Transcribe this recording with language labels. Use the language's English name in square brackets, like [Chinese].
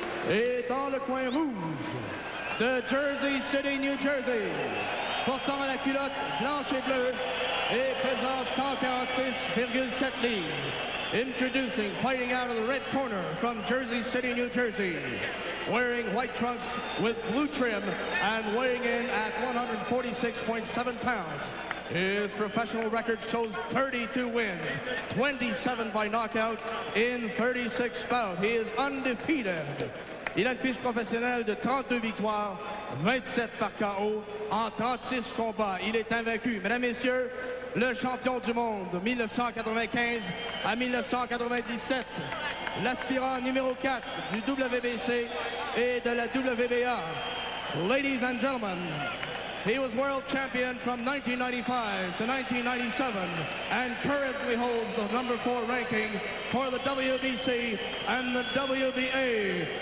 [French] Et dans le coin rouge de Jersey City, New Jersey, portant la culotte blanche et bleue et pesant 146,7 livres. [English] Introducing, fighting out of the red corner from Jersey City, New Jersey, wearing white trunks with blue trim and weighing in at 146.7 pounds. His professional record shows 32 wins, 27 by knockout in 36 bouts. He is undefeated. [French] Il a une fiche professionnelle de 32 victoires, 27 par KO en 36 combats. Il est invaincu. Mesdames, Messieurs, le champion du monde de 1995 à 1997, l'aspirant numéro 4 du WBC et de la WBA. [English] Ladies and gentlemen, he was world champion from 1995 to 1997 and currently holds the number 4 ranking for the WBC and the WBA.